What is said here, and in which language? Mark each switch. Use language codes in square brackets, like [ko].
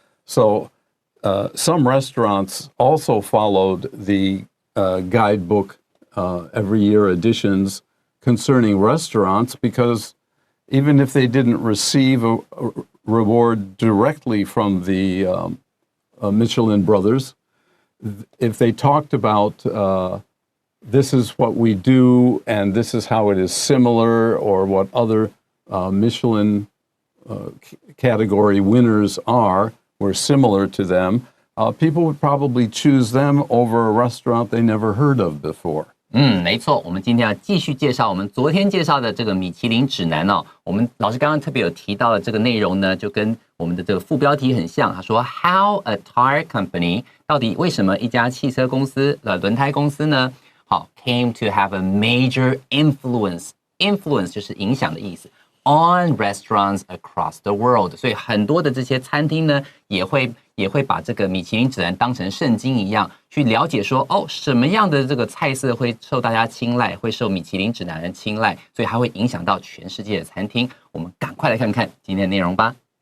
[en] So some restaurants also followed the guidebook every year editions concerning restaurants, because even if they didn't receive a reward directly from the Michelin brothers, if they talked about this is what we do and this is how it is similar, or what other Michelin category winners were similar to them, people would probably choose them over a restaurant they never heard of before. [zh] 没错，我们今天要继续介绍我们昨天介绍的这个米其林指南哦。我们老师刚刚特别有提到的这个内容呢，就跟我们的这个副标题很像。他说 [en] How a tire company [zh] 到底为什么一家汽车公司轮胎公司呢？ [en] 好 came to have a major influence [zh] 就是影响的意思 [en] on restaurants across the world。 [zh] 所以很多的这些餐厅呢，也会把这个米其林指南当成圣经一样，去了解说什么样的这个菜色会受大家青睐，会受米其林指南的青睐，所以它会影响到全世界的餐厅。我们赶快来看看今天的内容吧。